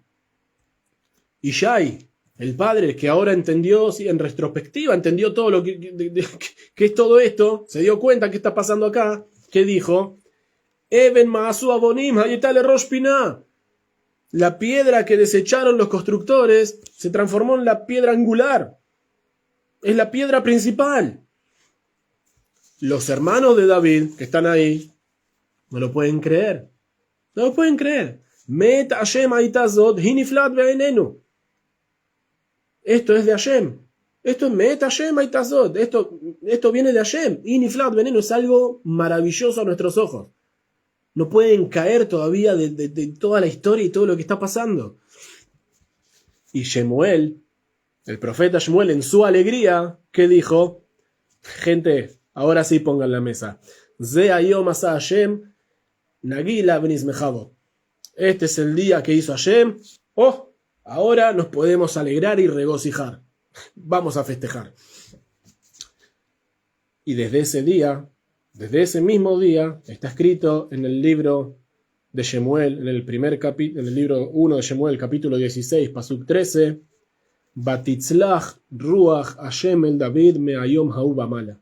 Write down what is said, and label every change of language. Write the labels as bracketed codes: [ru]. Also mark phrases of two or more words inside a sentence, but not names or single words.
[es] Y Shai, el padre, que ahora entendió, sí, en retrospectiva, entendió todo lo que es todo esto, se dio cuenta que está pasando acá, que dijo, [he] אבן מאסו הבונים היתה לראש פינה. [es] La piedra que desecharon los constructores se transformó en la piedra angular. Es la piedra principal. Los hermanos de David, que están ahí, no lo pueden creer. No lo pueden creer. [he] מאת השם היתה זאת היא נפלאת בעינינו. [es] Esto es de Hashem. Esto es [he] מאת השם היתה זאת. [es] Esto viene de Hashem. [he] היא נפלאת בעינינו [es] es algo maravilloso a nuestros ojos. No pueden caer todavía de toda la historia y todo lo que está pasando. Y Shemuel, el profeta Shemuel, en su alegría, ¿qué dijo? Gente, ahora sí pongan la mesa. [he] זה היום עשה השם נגילה ונשמחה בו. [es] Este es el día que hizo Hashem. Oh, ahora nos podemos alegrar y regocijar. Vamos a festejar. Y desde ese día, desde ese mismo día, está escrito en el libro de Shemuel, en el libro 1 de Shemuel, capítulo 16, [he] פסוק 13 ותצלח רוח השם אל דוד מהיום ההוא ומעלה.